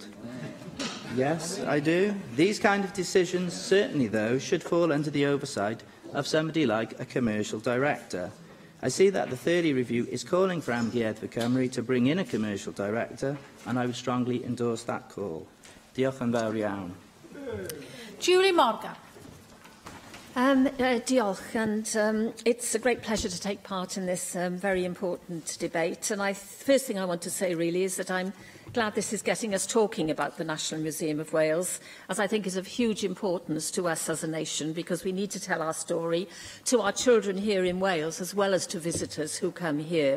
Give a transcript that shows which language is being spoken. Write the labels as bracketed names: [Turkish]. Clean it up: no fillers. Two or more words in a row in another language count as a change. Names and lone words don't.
[English] Yes, I do. These kind of decisions, certainly though, should fall under the oversight of somebody like a commercial director. I see that the Thurley Review is calling for Amgueddfa Cymru to bring in a commercial director, and I would strongly endorse that call. [Welsh] Diolch yn fawr iawn. Julie Morgan. Diolch, [English] and it's a great pleasure to take part in this very important debate. And first thing I want to say really is that I'm glad this is getting us talking about the National Museum of Wales, as I think is of huge importance to us as a nation, because we need to tell our story to our children here in Wales, as well as to visitors who come here.